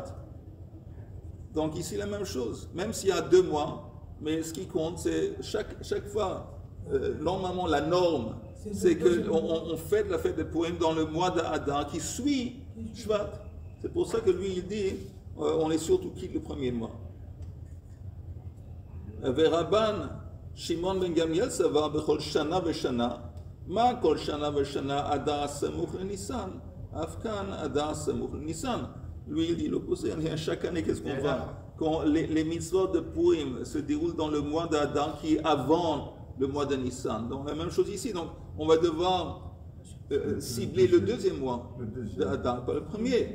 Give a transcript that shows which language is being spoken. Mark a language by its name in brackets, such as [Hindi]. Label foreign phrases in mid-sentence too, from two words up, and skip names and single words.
[French] Donc ici la même chose, même s'il y a 2 mois, mais ce qui compte, c'est chaque fois, normalement la norme, c'est qu'on fête la fête de Purim dans le mois d'Adar qui suit Shvat. C'est pour ça que lui il dit, on est surtout quitte le premier mois. Rabban Shimon ben Gamliel, ça va, [Hebrew] בכל שנה ושנה, מה כל שנה ושנה אדר סמוך ניסן, אף כאן אדר סמוך ניסן. [French] Lui, il dit l'opposé. Chaque année, qu'est-ce qu'on va? Quand les mitzvot de Purim se déroulent dans le mois d'Adar qui est avant le mois de Nissan. Donc, la même chose ici. Donc, on va devoir cibler le deuxième mois d'Adar, pas le premier.